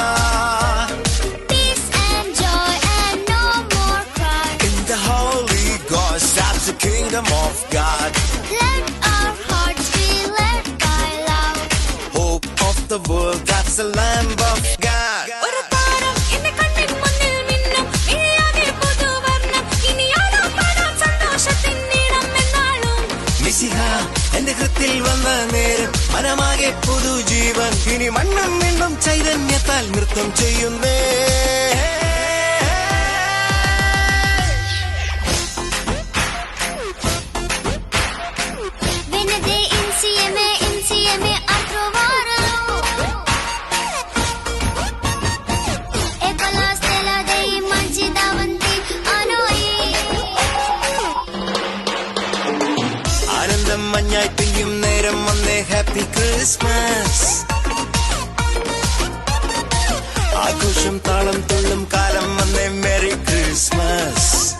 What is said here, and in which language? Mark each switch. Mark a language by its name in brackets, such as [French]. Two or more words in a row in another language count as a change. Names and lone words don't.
[English] Peace and joy and no more cry. In the Holy Ghost, that's the kingdom of God. Let our hearts be led by love. Hope of the world, that's the Lamb of God. [Malayalam] ഒരു താരം എന്റെ കണ്ണിൻ മുന്നിൽ മിന്നും മിഴിയാകെ പുതുവർണ്ണം. ഇനി ആടാം പാടാം സന്തോഷത്തിൻ നീളം എന്നാളും. മിശിഹ എന്റെ ഹൃത്തിൽ വന്ന നേരം മനമാകെ പുതുജീവൻ. ഇനി മണ്ണും മിണ്ണും ചൈതന്യത്താൽ നൃത്തം ചെയ്യുന്നേ. [Italian] Venite insieme a trovarlo. E con la stella dei manci davanti a noi. [Malayalam] ആനന്ദം മഞ്ഞായി പെയ്യും നേരം വന്നേ [English] Happy Christmas. [Malayalam] ആഘോഷം താളം തുള്ളും കാലം വന്നേ [English] Merry Christmas.